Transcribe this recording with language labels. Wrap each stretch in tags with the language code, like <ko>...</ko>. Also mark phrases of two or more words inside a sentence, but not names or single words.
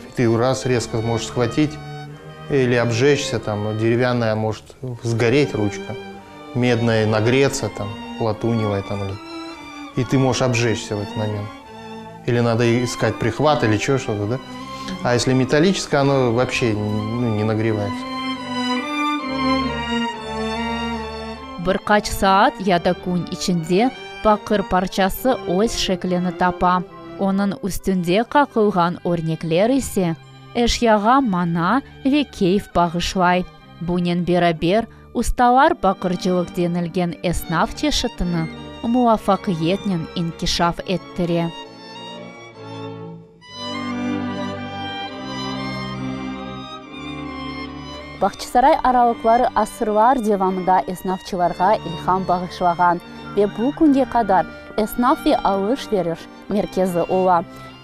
<ru>Ты раз резко можешь схватить или обжечься, там, деревянная может сгореть ручка, медная нагреться, там, латуневая, там, и ты можешь обжечься в этот момент. Или надо искать прихват, или что-то, да? А если металлическое, оно вообще не нагревается.</ru> <crh>Birkaç saat ya da gün içinde bakır parçası öz şeklini tapa. Onun üstünde kakılgan örnekler ise eşyaga mana ve keyif bağışlay. Bunun beraber ustalar bakırcılık denilgen esnaf çeşitini muvaffakiyetle inkişaf ettire. Бақчысарай аралықлары асырлар девамында эснафчыларға илхам бағышлаган ve bu күнге kadar esnaf ve alış-veriş merkezi ola.</crh>